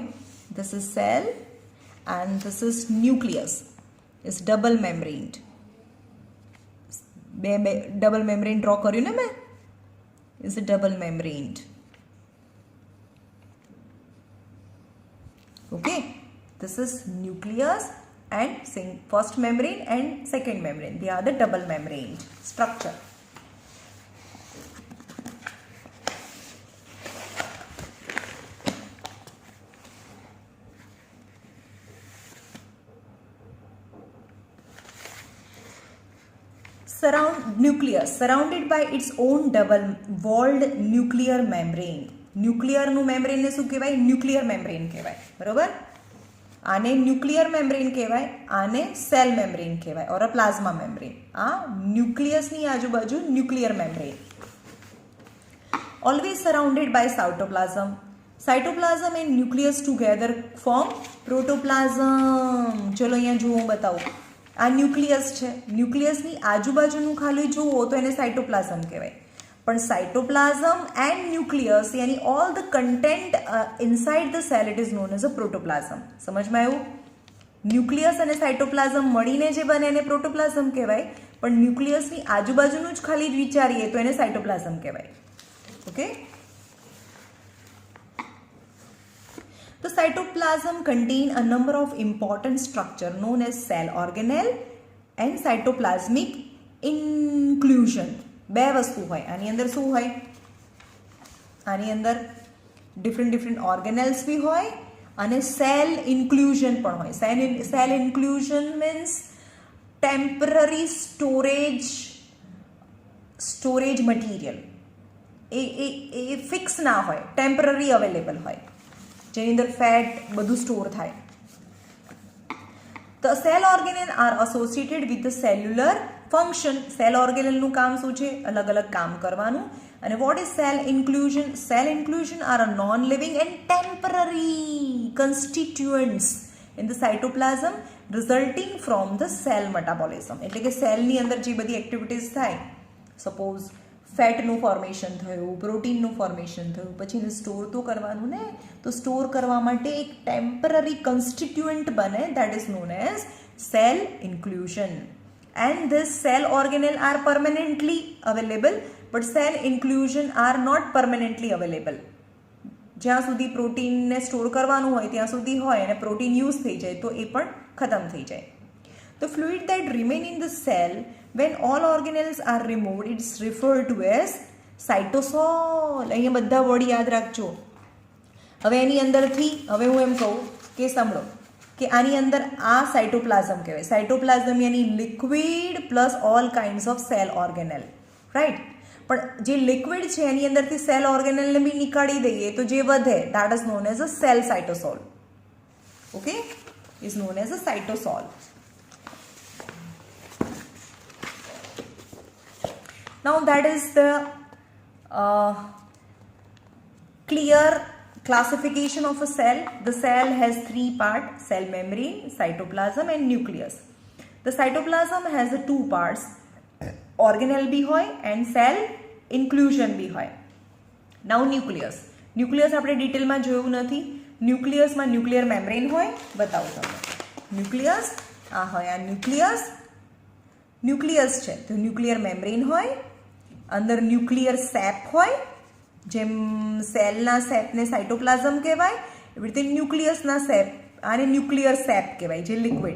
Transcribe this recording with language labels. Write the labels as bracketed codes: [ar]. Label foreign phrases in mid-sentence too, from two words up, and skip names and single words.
[en] this is cell and this is nucleus. is double membraned. [gu] બે [en] double membrane draw [gu] કર્યું ને મેં. [en] is a double membraned. ઓકે, this is nucleus and first membrane and second membrane. They are the double membrane structure. Nucleus surrounded by its own double walled nuclear membrane. nuclearનું membraneને [gu] શું કહેવાય? [en] nuclear membrane [gu] કહેવાય. બરોબર? આને [en] nuclear membrane [gu] કહેવાય, આને [en] cell membrane [gu] કહેવાય [en] or a plasma membrane. [gu] આ ન્યુક્લિયસની આજુબાજુ [en] nuclear membrane. always surrounded by cytoplasm. Cytoplasm and nucleus together form protoplasm. [gu] ચલો અહીંયા જુઓ બતાવો, આ ન્યુક્લિયસ છે, ન્યુક્લિયસની આજુબાજુનું ખાલી જુઓ તો એને સાઇટોપ્લાઝમ કહેવાય. [en] પણ cytoplasm and nucleus યાની all the content inside the cell it is known as a protoplasm. [gu] સમજમાં આવ્યું? ન્યુક્લિયસ અને સાઇટોપ્લાઝમ મળીને જે બને એને પ્રોટોપ્લાઝમ કહેવાય, પણ ન્યુક્લિયસની આજુબાજુનું જ ખાલી જ વિચારીએ તો એને સાઇટોપ્લાઝમ કહેવાય. ઓકે. [en] The cytoplasm contain a number of important structure known as cell organelle and cytoplasmic inclusion. [gu] બે વસ્તુ હોય આની અંદર. શું હોય આની અંદર? [en] different organelles [gu] બી હોય અને [en] cell inclusion [gu] પણ હોય. [en] cell inclusion means temporary storage material. [gu] એ ફિક્સ ના હોય, [en] temporary available [gu] હોય, જેની અંદર ફેટ બધું સ્ટોર થાય. [en] The cell organelle are associated with the cellular function. cell organelleનું [gu] કામ શું છે? અલગ અલગ કામ કરવાનું. [en] અને what is cell inclusion? Cell inclusion are a non-living and temporary constituents in the cytoplasm resulting from the cell metabolism. [gu] એટલે કે સેલની અંદર જે બધી એક્ટિવિટીઝ થાય, સપોઝ ફેટનું ફોર્મેશન થયું, પ્રોટીનનું ફોર્મેશન થયું, પછી એને સ્ટોર તો કરવાનું ને, તો સ્ટોર કરવા માટે એક [en] temporary constituent [gu] બને, [en] that is known as cell inclusion. and this cell organelle are permanently available, but cell inclusion are not permanently available. [gu] જ્યાં સુધી પ્રોટીનને સ્ટોર કરવાનું હોય ત્યાં સુધી હોય, અને પ્રોટીન યુઝ થઈ જાય તો એ પણ ખતમ થઈ જાય. [en] The fluid that remain in the cell when all organelles are removed it's referred to as cytosol. [gu] અહીંયા બધા વર્ડ યાદ રાખજો. હવે એની અંદરથી હવે હું એમ કહું કે સાંભળો કે આની અંદર આ સાઇટોપ્લાઝમ કહેવાય. [en] સાઇટોપ્લાઝમ યાની liquid plus all kinds of cell organelle, right? [gu] પણ જે લિક્વિડ છે એની અંદરથી [en] cell organelleને [gu] બી નીકાળી દઈએ તો જે વધે [en] that is known as a cell cytosol. Okay, is known as a cytosol. Now that is the clear classification of a cell. The cell has three parts: cell membrane, cytoplasm and nucleus. The cytoplasm has the two parts, organelle [gu] બી હોય [en] and cell inclusion [gu] બી હોય. [en] Now nucleus. [gu] Nucleus આપણે ડિટેલમાં જોયું નથી. ન્યુક્લિયસમાં [en] nuclear membrane [gu] હોય, બતાવું તમને. ન્યુક્લિયસ આ હોય, આ ન્યુક્લિયસ છે તો [en] nuclear membrane [gu] હોય, અંદર [en] nuclear sap [gu] હોય, જેમ સેલના સેપને સાઇટોપ્લાઝમ કહેવાય, એવી રીતે ન્યુક્લિયસના સેપ આને [en] nuclear sap [gu] કહેવાય, જે લિક્વિડ.